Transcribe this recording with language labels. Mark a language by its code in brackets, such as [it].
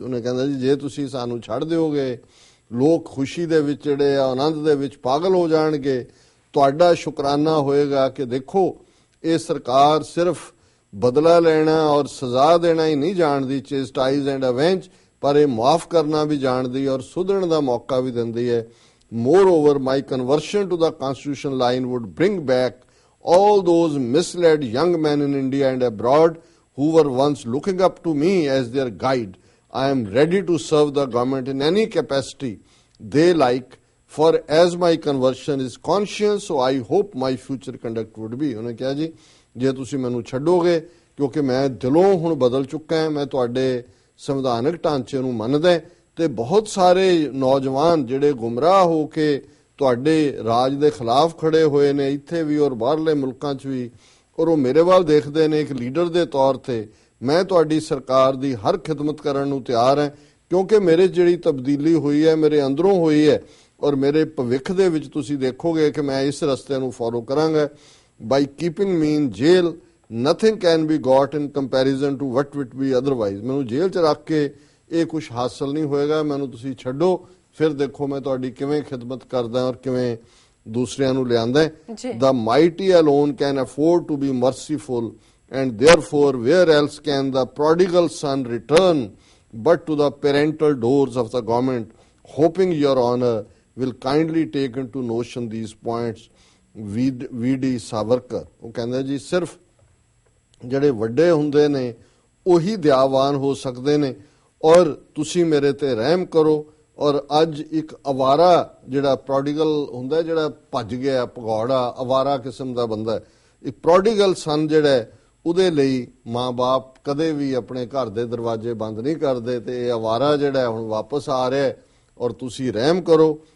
[pa] ਉਹਨੇ ਕਹਿੰਦਾ ਜੀ ਜੇ ਤੁਸੀਂ ਸਾਨੂੰ ਛੱਡ ਦਿਓਗੇ, ਲੋਕ ਖੁਸ਼ੀ ਦੇ ਵਿੱਚ ਜਿਹੜੇ ਆ ਆਨੰਦ ਦੇ ਵਿੱਚ ਪਾਗਲ ਹੋ ਜਾਣਗੇ। ਤੁਹਾਡਾ ਸ਼ੁਕਰਾਨਾ ਹੋਏਗਾ ਕਿ ਦੇਖੋ ਇਹ ਸਰਕਾਰ ਸਿਰਫ ਬਦਲਾ ਲੈਣਾ ਔਰ ਸਜ਼ਾ ਦੇਣਾ ਹੀ ਨਹੀਂ ਜਾਣਦੀ, [en] chastise and avenge, [pa] ਪਰ ਇਹ ਮਾਫ ਕਰਨਾ ਵੀ ਜਾਣਦੀ ਔਰ ਸੁਧਰਨ ਦਾ ਮੌਕਾ ਵੀ ਦਿੰਦੀ ਹੈ। [en] Moreover, my conversion to the constitutional line would bring back all those misled young men in India and abroad who were once looking up to me as their guide. I am ready to serve the government in any capacity they like, for as my conversion is conscious, so I hope my future conduct would be। [pa] ਉਹਨੇ ਕਿਹਾ ਜੀ ਜੇ ਤੁਸੀਂ ਮੈਨੂੰ ਛੱਡੋਗੇ, ਕਿਉਂਕਿ ਮੈਂ ਦਿਲੋਂ ਹੁਣ ਬਦਲ ਚੁੱਕਾ ਹਾਂ, ਮੈਂ ਤੁਹਾਡੇ ਸੰਵਿਧਾਨਕ ਢਾਂਚੇ ਨੂੰ ਮੰਨਦਾ, ਤੇ ਬਹੁਤ ਸਾਰੇ ਨੌਜਵਾਨ ਜਿਹੜੇ ਗੁੰਮਰਾਹ ਹੋ ਕੇ ਤੁਹਾਡੇ ਰਾਜ ਦੇ ਖਿਲਾਫ ਖੜੇ ਹੋਏ ਨੇ ਇੱਥੇ ਵੀ ਔਰ ਬਾਹਰਲੇ ਮੁਲਕਾਂ 'ਚ ਵੀ, ਔਰ ਉਹ ਮੇਰੇ ਵੱਲ ਦੇਖਦੇ ਨੇ ਇੱਕ ਲੀਡਰ ਦੇ ਤੌਰ ਤੇ। ਮੈਂ ਤੁਹਾਡੀ ਸਰਕਾਰ ਦੀ ਹਰ ਖਿਦਮਤ ਕਰਨ ਨੂੰ ਤਿਆਰ ਹਾਂ, ਕਿਉਂਕਿ ਮੇਰੇ ਜਿਹੜੀ ਤਬਦੀਲੀ ਹੋਈ ਹੈ ਮੇਰੇ ਅੰਦਰੋਂ ਹੋਈ ਹੈ, ਔਰ ਮੇਰੇ ਭਵਿੱਖ ਦੇ ਵਿੱਚ ਤੁਸੀਂ ਦੇਖੋਗੇ ਕਿ ਮੈਂ ਇਸ ਰਸਤੇ ਨੂੰ ਫੋਲੋ ਕਰਾਂਗਾ। [en] By keeping me in jail nothing can be got in comparison to what it be otherwise. [pa] ਮੈਨੂੰ ਜੇਲ੍ਹ 'ਚ ਰੱਖ ਕੇ ਇਹ ਕੁਝ ਹਾਸਲ ਨਹੀਂ ਹੋਏਗਾ, ਮੈਨੂੰ ਤੁਸੀਂ ਛੱਡੋ, ਫਿਰ ਦੇਖੋ ਮੈਂ ਤੁਹਾਡੀ ਕਿਵੇਂ ਖਿਦਮਤ ਕਰਦਾ ਔਰ ਕਿਵੇਂ ਦੂਸਰਿਆਂ ਨੂੰ ਲਿਆਂਦਾ। [en] The mighty alone can afford to be merciful, and therefore where else can the prodigal son return but to the parental doors of the government, hoping your honor will kindly take into notion these points। V.D. [pa] Savarkar ਉਹ ਕਹਿੰਦਾ ਜੀ ਸਿਰਫ ਜਿਹੜੇ ਵੱਡੇ ਹੁੰਦੇ ਨੇ ਉਹੀ ਦਿਆਵਾਨ ਹੋ ਸਕਦੇ ਨੇ, ਔਰ ਤੁਸੀਂ ਮੇਰੇ ਤੇ ਰਹਿਮ ਕਰੋ। ਔਰ ਅੱਜ ਇੱਕ ਅਵਾਰਾ ਜਿਹੜਾ ਪ੍ਰੋਡੀਗਲ ਹੁੰਦਾ, ਜਿਹੜਾ ਭੱਜ ਗਿਆ ਭਗੌੜਾ ਅਵਾਰਾ ਕਿਸਮ ਦਾ ਬੰਦਾ, ਇੱਕ ਪ੍ਰੋਡੀਗਲ ਸਨ ਜਿਹੜਾ, ਉਹਦੇ ਲਈ ਮਾਂ-ਬਾਪ ਕਦੇ ਵੀ ਆਪਣੇ ਘਰ ਦੇ ਦਰਵਾਜ਼ੇ ਬੰਦ ਨਹੀਂ ਕਰਦੇ, ਤੇ ਇਹ ਅਵਾਰਾ ਜਿਹੜਾ ਹੁਣ ਵਾਪਸ ਆ ਰਿਹਾ ਔਰ ਤੁਸੀਂ ਰਹਿਮ ਕਰੋ।